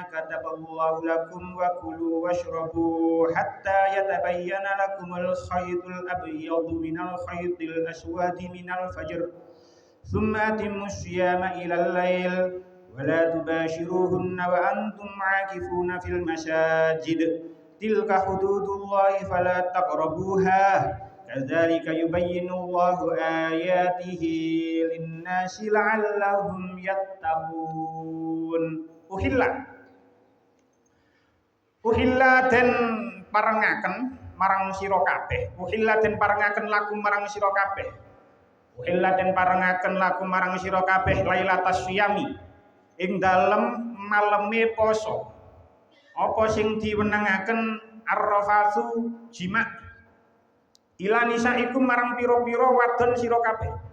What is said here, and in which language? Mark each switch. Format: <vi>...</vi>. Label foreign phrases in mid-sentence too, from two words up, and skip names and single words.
<ar>كتب الله لكم وكلوا واشربوا حتى يتبين لكم الخيط الأبيض من الخيط الأسود من الفجر ثم أتموا الصيام إلى الليل ولا تباشروهن وأنتم عاكفون في المساجد تلك حدود الله فلا تقربوها كذلك يبين الله آياته للناس لعلهم يتقون.</ar> <jv>Uhilla den parengaken marang sira kabeh. Uhilla den parengaken lakum marang sira kabeh. Uhilla den parengaken lakum marang sira kabeh</jv> <ar>ليلة الصيام</ar> <jv>ing dalem maleme poso. Apa sing diwenengaken</jv> <ar>الرفث جماع إلى نسائكم</ar> <jv>marang pira-pira wadon sira kabeh.</jv>